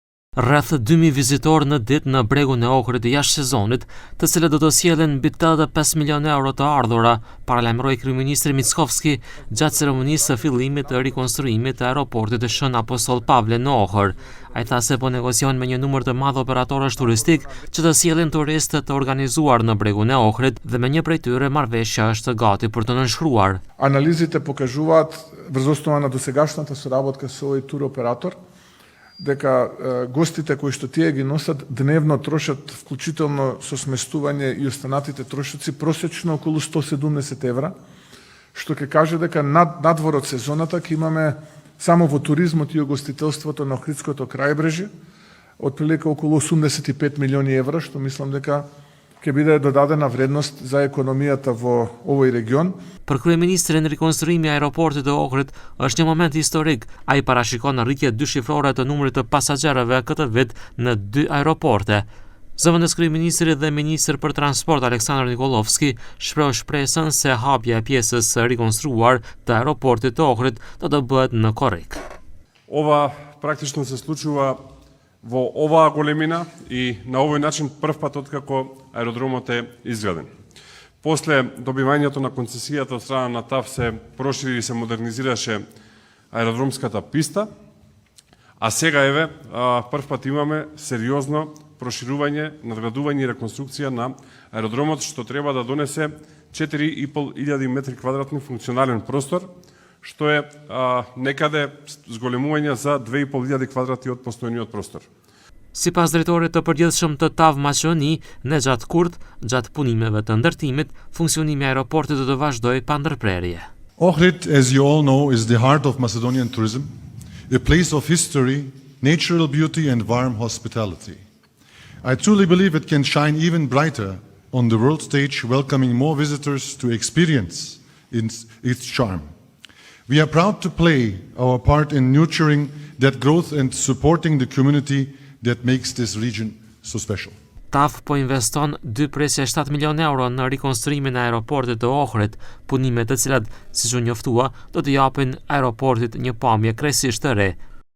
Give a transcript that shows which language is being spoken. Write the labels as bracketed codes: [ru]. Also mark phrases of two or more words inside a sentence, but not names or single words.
[sq] Rreth 2000 vizitorë në ditë në bregun e Ohrit jashtë sezonit, të cilët do të sjellin mbi 85 milionë euro të ardhura, paralajmëroi kryeministri Mickovski gjatë ceremonisë së fillimit të rikonstruimit të aeroportit të Shën Apostol Pavle në Ohër. Ai tha se po negocion me një numër të madh operatorësh turistik që të sjellin turistë të organizuar në bregun e Ohrit dhe me një prej tyre marrëveshja është gati për të nënshkruar. [mk] Анализите покажуваат врз основа на досегашната соработка со овој туроператор дека гостите кои што тие ги носат дневно трошат, вклучително со сместување и останатите трошоци, просечно околу 170 евра, што ќе каже дека надвор од сезоната ќе имаме само во туризмот и угостителството на Охридското крајбрежје отприлика околу 85 милиони евра, што мислам дека ќе биде додадена вредност за економијата во овој регион. [sq] Për kryeministrin, rikonstruimi i aeroportit të Ohrit është një moment historik. Ai parashikon rritje dyshifrore të numrit të pasagerëve këtë vit në 2 aeroporte. Zëvendës kryeministri dhe ministri për transport Aleksandar Nikolovski shpreu shpresën se hapja e pjesës së rikonstruar të aeroportit të Ohrit do të bëhet në korrik. [mk] Ова практично се случува во оваа големина и на овој начин прв пат откако аеродромот е изграден. После добивањето на концесијата од страна на ТАВ се прошири и се модернизираше аеродромската писта, а сега еве прв пат имаме сериозно проширување, надградување и реконструкција на аеродромот, што треба да донесе 4500 метри квадратни функционален простор, што е некаде зголемување за 2500 квадрати од постојниот простор. [sq] Sipas drejtorit të përgjithshëm të TAV Maqedoni, Nexhat Kurt, gjatë punimeve të ndërtimit, funksionimi i aeroportit do të vazhdojë pa ndërprerje. [en] Ohrid, as you all know, is the heart of Macedonian tourism, a place of history, natural beauty and warm hospitality. I truly believe it can shine even brighter on the world stage, welcoming more visitors to experience its charm. We are proud to play our part in nurturing that growth and supporting the community that makes this region so special. [sq] TAV po investon 2.7 milionë euro në rikonstruimin e aeroportit të Ohrit, punime të cilat, siç u njoftua, do të japin aeroportit një pamje krejtësisht të re